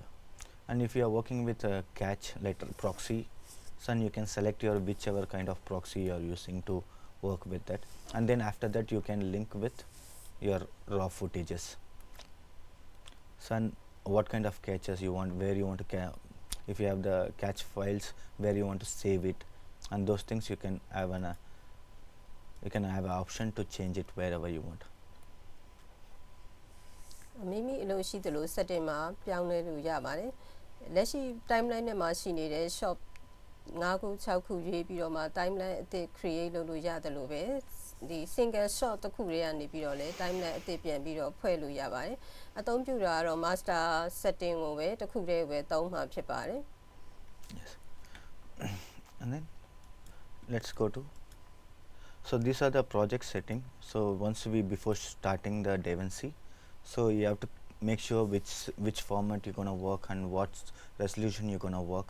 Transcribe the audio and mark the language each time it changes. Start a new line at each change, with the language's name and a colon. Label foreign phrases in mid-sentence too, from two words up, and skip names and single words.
English: And if you are working with a catch like proxy, so you can select your whichever kind of proxy you are using to work with that, and then after that you can link with your raw footages. So and what kind of catches you want, where you want to if you have the catch files, where you want to save it, and those things you can have an you can have an option to change it wherever you want.
Burmese: မိမိအလိုရှိသလို setting မှာပြောင်းလဲလို့ရပါတယ်လက်ရှိ timeline နဲ့မှာရှိနေတဲ့ shot 5ခု6ခုရွေးပြီးတော့မှ timeline အသစ် create လုပ်လို့ရတယ်လို့ပဲဒီ
English: single shot
Burmese: တစ်ခုတွေကနေပြီးတော့လဲ timeline အသစ်ပြန်ပြီးတော့ဖွဲ့လို့ရပါတယ်အသုံးပြုတာကတော့
English: master setting
Burmese: ကိုပဲတစ်ခုတည်းပဲသုံးမှာဖြစ်ပါတယ်
English: Yes. And then let's go to, so these are the project setting. So once we before starting the DaVinci, so you have to make sure which format you're going to work and what resolution you're going to work.